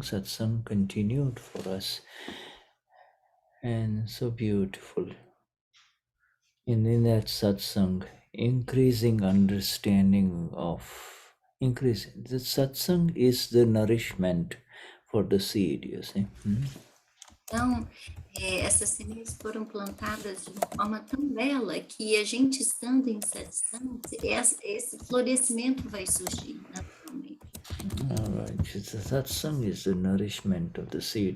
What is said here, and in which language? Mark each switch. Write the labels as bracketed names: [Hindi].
[English] Satsang continued for us, and so beautiful. And in that satsang, increasing understanding the satsang is the nourishment for the seed, you see. [Portuguese] Então, essas sementes foram plantadas de uma forma tão bela que a gente estando em satsang, esse florescimento vai surgir naturalmente. [English] All right. The satsang is the nourishment of the seed.